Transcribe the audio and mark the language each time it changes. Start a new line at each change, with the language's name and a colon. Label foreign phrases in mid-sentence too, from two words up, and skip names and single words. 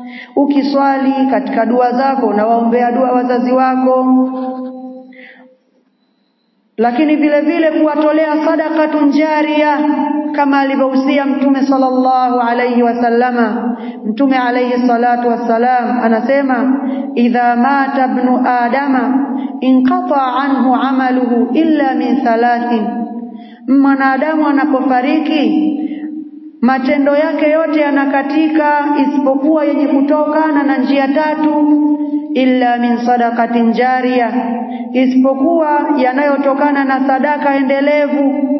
Swahili: ukiswali katika dua zako na waombea dua wazazi wako, lakini vile vile kuwatolea
Arabic: صدقة جارية
Swahili: kama alivyohusia Mtume
Arabic: صلى الله عليه وسلم. Mtume عليه الصلاة والسلام anasema, إذا مات ابن آدم انقطع عنه عمله إلا من ثلاث,
Swahili: mwanadamu anapofariki matendo yake yote yanakatika isipokuwa yenye kutokana na njia tatu,
Arabic: إلا من صدقة جارية,
Swahili: isipokuwa yanayotokana na sadaka endelevu,